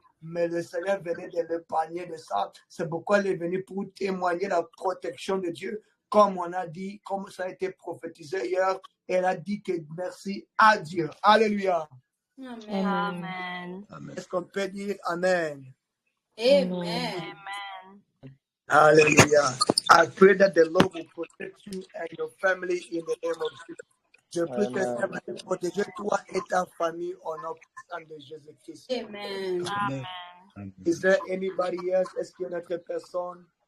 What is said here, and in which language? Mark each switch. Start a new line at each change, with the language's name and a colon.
French: Mais le Seigneur venait de l'épargner de ça. C'est pourquoi elle est venue pour témoigner la protection de Dieu. Comme on a dit, comme ça a été prophétisé hier, elle a dit que merci à Dieu. Alléluia. Amen. Est-ce qu'on peut dire Amen? Amen. Hallelujah.
English: I pray that the Lord will protect you and your family in the name of Jesus.
French: Je prie que le Seigneur va te protéger, toi et ta famille, au nom puissant de Jésus-Christ. Amen. Amen.
English: Is there anybody else?
French: Est-ce qu'il y a une autre personne?